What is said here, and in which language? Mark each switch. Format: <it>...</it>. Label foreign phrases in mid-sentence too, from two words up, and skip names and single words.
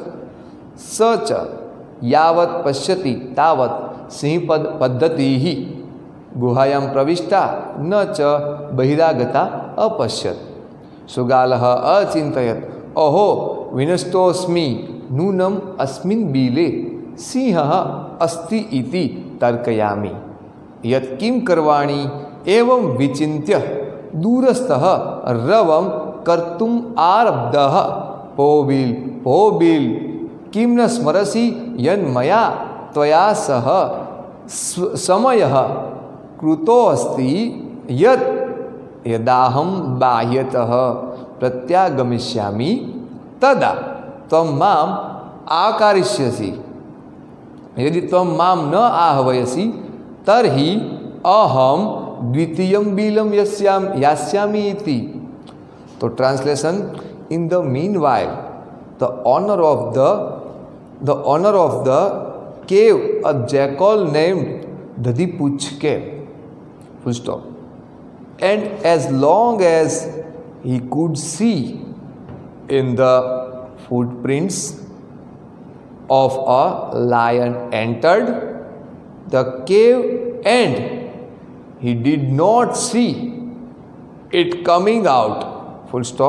<sa>स च यावत पश्यति तावत सिंहपद पद्धतिः गुहायां प्रविष्टा न च बहिरागता अपश्यत. सुगालः अचिंतयत अहो विनष्टोऽस्मि नूनम अस्मिन् बीले सिंहः अस्ति इति तर्कयामि. यत् किं करवाणि एवं विचिन्त्य दूरस्थः रवं कर्तुम् आरब्धः. पोबिल पोबिल किं न स्मरसि यन्मया त्वया सह समयः कृतोऽस्ति यत् यदाहं बाह्यतः प्रत्यागमिष्यामि तदा त्वं माम् आकारिष्यसि. यदि त्वं मां न आहवयसि तर्हि अहम द्वितीयं बिलं यास्यामि इति.</sa> <hi>तो ट्रांसलेशन:</hi> <en>In the meanwhile the owner of the cave a jackal named Dadhipuchchh cave. Full stop. And as long as he could see in the footprints of a lion entered the cave and he did not see it coming out. Full stop.</en>